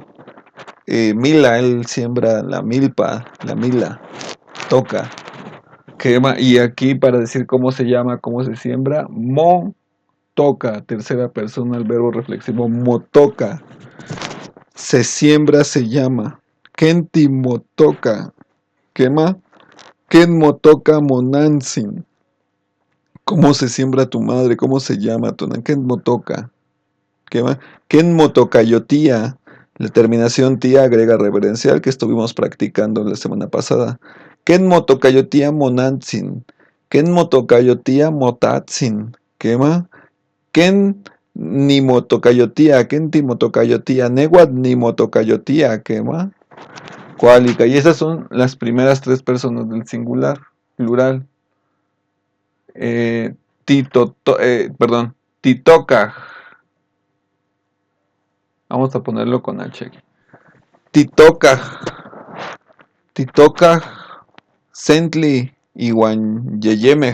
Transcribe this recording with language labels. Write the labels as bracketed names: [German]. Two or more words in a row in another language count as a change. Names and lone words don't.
[Spanish] Mila, él siembra la milpa, la mila, toca. Quema, y aquí para decir cómo se llama, cómo se siembra, [Nahuatl languages] mo toca. [Spanish] Tercera persona, el verbo reflexivo, motoca. Se siembra, se llama. [Nahuatl languages] Kenti motoca. Quema, ken motoca monansin. [Spanish] ¿Cómo se siembra tu madre? ¿Cómo se llama? [Nahuatl languages] Ken motoca. [Spanish] ¿Qué más? [Nahuatl languages] Ken motocayotía. [Spanish] La terminación tía agrega reverencial que estuvimos practicando la semana pasada. [Nahuatl languages] Ken motocayotía monantzin. Ken motocayotía motatsin. [Spanish] ¿Qué más? [Nahuatl languages] Ken ni motocayotía. Ken ti motocayotía. Neguat ni motocayotía. [Spanish] ¿Qué más? Cuálica. Y esas son las primeras tres personas del singular, plural. Perdón. Titoca. Vamos a ponerlo con H. [Nahuatl languages] Titoca, Sentli y Yeyemej.